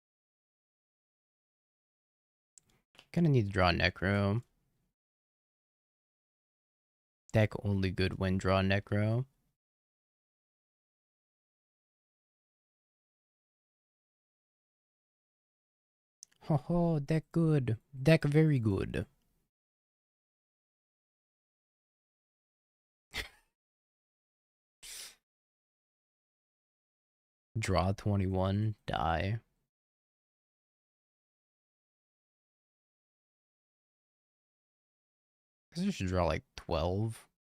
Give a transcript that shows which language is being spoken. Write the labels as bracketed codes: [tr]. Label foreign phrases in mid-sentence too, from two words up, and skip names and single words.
[en] Gonna need to draw Necro. Deck only good when draw Necro. Ho ho, deck good. Deck very good. Draw 21, die. I guess I should draw like 12.